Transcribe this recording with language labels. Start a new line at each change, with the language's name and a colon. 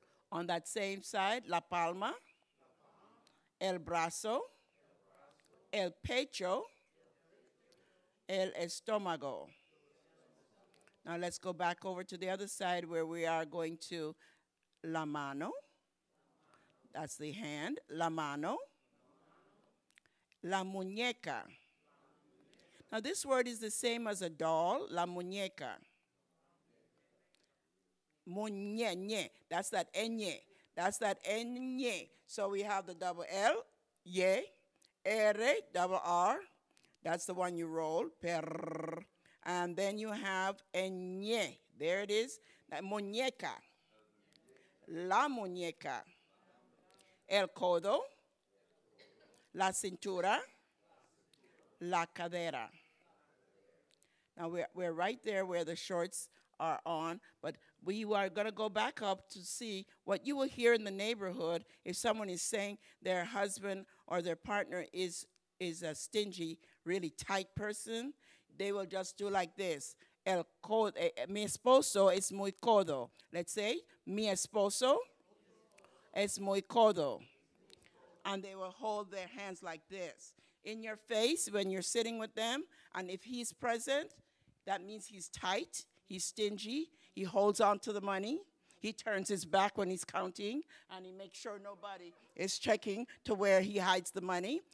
English: On that same side,
Spanish: la palma, el brazo, el pecho, el estómago.
English: Now let's go back over to the other side where we are going to
Spanish: la mano.
English: That's the hand,
Spanish: la mano. La muñeca.
English: Now this word is the same as a doll,
Spanish: la muñeca.
English: Muñeñe, that's that ñe. That's that ñe. So we have the double L, ye, R, double R. That's the one you roll, per. And then you have ñe. There it is, that muñeca.
Spanish: La muñeca. El codo. La cintura, la cadera.
English: Now we're right there where the shorts are on, but we are going to go back up to see what you will hear in the neighborhood if someone is saying their husband or their partner is a stingy, really tight person. They will just do like this.
Spanish: El codo, mi esposo es muy codo.
English: Let's say,
Spanish: mi esposo es muy codo.
English: And they will hold their hands like this in your face when you're sitting with them. And if he's present, that means he's tight, he's stingy, he holds on to the money, he turns his back when he's counting, and he makes sure nobody is checking to where he hides the money.